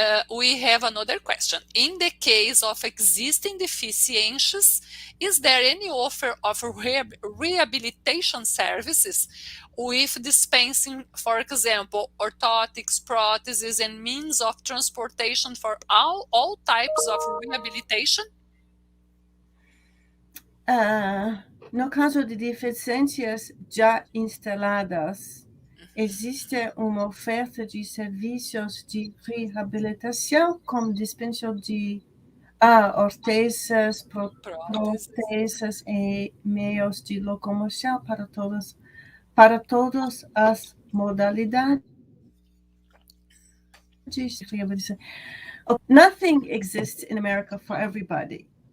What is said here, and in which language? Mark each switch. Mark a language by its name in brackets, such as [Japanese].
[English] We have another question. In the case of existing deficiencies, is there any offer of rehabilitation services with dispensing, for example, orthotics, próteses, and means of transportation for all types of rehabilitation? [Portuguese] No caso de deficiências já instaladas, existe uma oferta de serviços de reabilitação, como dispensa de ortezas, próteses e meios de locomoção para todas as modalidades de reabilitação. [English] Nothing exists in America for everybody.